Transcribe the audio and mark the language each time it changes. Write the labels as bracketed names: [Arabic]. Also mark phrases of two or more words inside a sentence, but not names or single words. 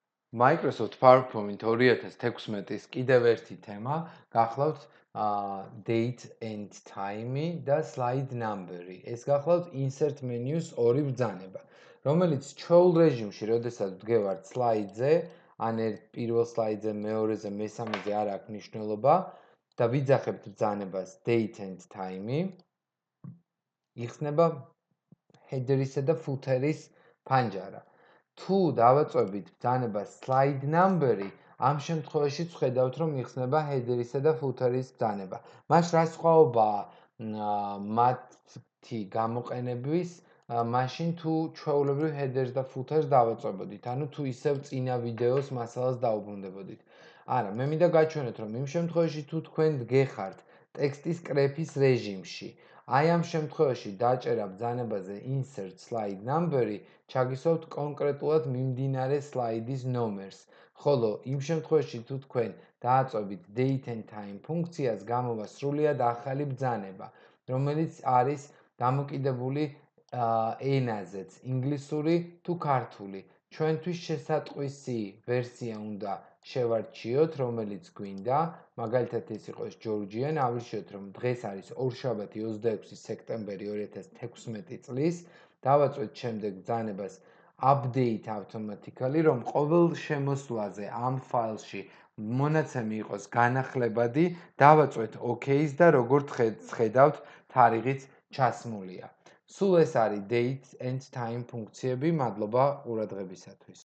[Georgian] Microsoft PowerPoint 2016-ის კიდევ ერთი თემა გახლავთ [English] date and time- [Georgian] ი და [English] slide number- [Georgian] ი. ეს გახლავთ [English] insert menu- [Georgian] ს ორი ბრძანება, რომელიც ჩვეულ რეჟიმში, როდესაც ვდგევართ slide-ზე, ან პირველ slide-ზე, მეორეზე, მესამეზე არ აქვს მნიშვნელობა და ვიძახებთ ბრძანებას [English] date and time- [Georgian] ი, იხსნება header-ისა და footer-ის ფანჯარა. თუ დავაწვევით ბრძანებას [English] slide number- [Georgian] ი, ამ შემთხვევაში ვხედავთ, რომ იხსნება header-ისა და footer-ის ბრძანება. მას რა სხვაობაა მათი გამოყენების, მაშინ თუ ჩვეულებრივ header-ს და footer-ს დავაწვევოდით, ანუ თუ ისევ წინა ვიდეოს მასალას დაუბრუნდებოდით. არა, მე მინდა გაჩვენოთ, რომ იმ შემთხვევაში თუ თქვენ დგეხართ ტექსტის კრეფის რეჟიმში, აი ამ შემთხვევაში დაჭერა ბრძანებაზე [English] insert slide number- [Georgian] ი ჩაგისვავთ კონკრეტულად მიმდინარე სლაიდის ნომერს, ხოლო იმ შემთხვევაში თუ თქვენ დააწვევით [English] date and time [Georgian] ფუნქციას, გამოვა სრულიად ახალი ბრძანება, რომელიც არის დამოკიდებული ენაზეც, ინგლისური თუ ქართული. ჩვენთვის შესატყვისი ვერსია უნდა შევარჩიოთ, რომელიც გვინდა, მაგალითად ეს იყოს Georgian, ავირჩიოთ, რომ დღეს არის ორშაბათი 26 სექტემბერი 2016 წლის, დავაწვევთ შემდეგ ბრძანებას [English] update automatically, [Georgian] რომ ყოველ შემოსვლაზე ამ ფაილში მონაცემი იყოს განახლებადი, დავაწვევთ OK-ს და როგორც ხედავთ, თარიღიც ჩასმულია. სულ ეს არის [English] date and time [Georgian] ფუნქციები, მადლობა ყურადღებისათვის.